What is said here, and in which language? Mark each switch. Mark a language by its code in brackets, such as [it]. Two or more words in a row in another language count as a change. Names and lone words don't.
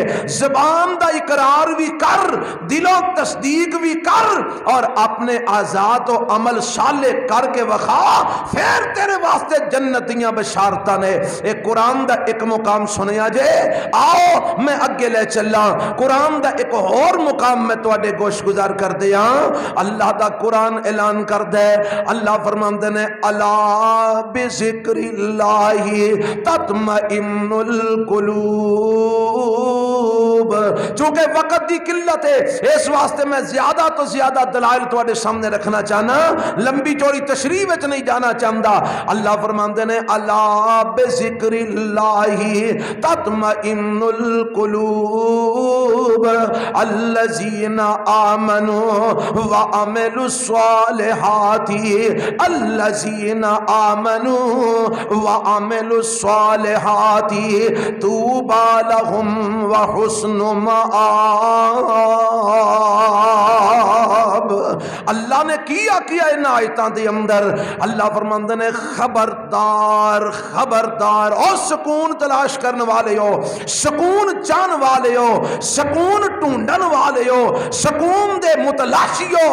[pa] زبان دا اقرار بھی کر، دلوں تصدیق بھی کر اور اپنے آزاد اور عمل صالح کر کے وکھا، فیر تیرے واسطے جنتیاں بشارتاں نے. ایک قرآن دا ایک مقام سنیا جے، آؤ میں اگے لے چلاں. قرآن دا ایک اور مقام میں تہاڈے گوش گزار کر دیاں. اللہ دا قرآن اعلان کر دے، اللہ فرماندے نے [ar] ألا بذكر الله تطمئن القلوب. [pa] چونکہ وقت کی قلت ہے اس واسطے میں زیادہ توں زیادہ دلائل تہاڈے سامنے رکھنا چاہناں، لمبی چوڑی تشریح وچ نہیں جانا چاہتا. اللہ فرماندے نے [ar] ألا بذكر الله تطمئن القلوب الذين آمنوا وعملوا الصالحات، الذين آمنوا وعملوا الصالحات طوبى لهم وحسن مآب. [pa] اللہ نے کیہا ان آیتاں دے اندر۔ اللہ فرماندے نے خبردار خبردار، اور سکون تلاش کرنے والے ہو، سکون چاہنے والے ہو، سکون ڈھونڈن والے ہو، سکون دے متلاشی ہو.